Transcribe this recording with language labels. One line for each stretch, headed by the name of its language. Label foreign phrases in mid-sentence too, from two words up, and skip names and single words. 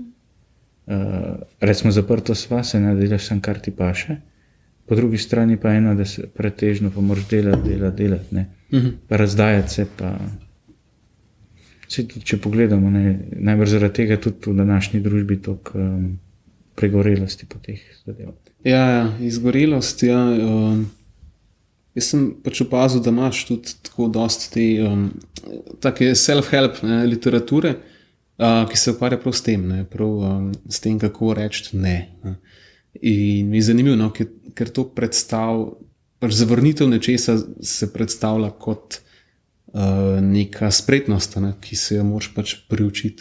Slovenian: Recimo zaprto sva, se ne delaš sam, kar ti paše, po drugi strani pa ena, da se pretežno pa moraš delati, ne, pa razdajati se, pa vse tudi, če pogledamo, ne, najbrž zaradi tega tudi v današnji družbi toliko pregorelosti po teh zadev. Ja, izgorelost, ja. Jaz sem pač opazil, da imaš tudi tako dosti te take self-help, ne, literature, ki se ukvarja prav s tem, ne, prav s tem, kako reči ne. In mi je zanimivo, no, ker to pač zavrnitev nečesa se predstavlja kot neka spretnost, ne, ki se jo moraš pač priučiti.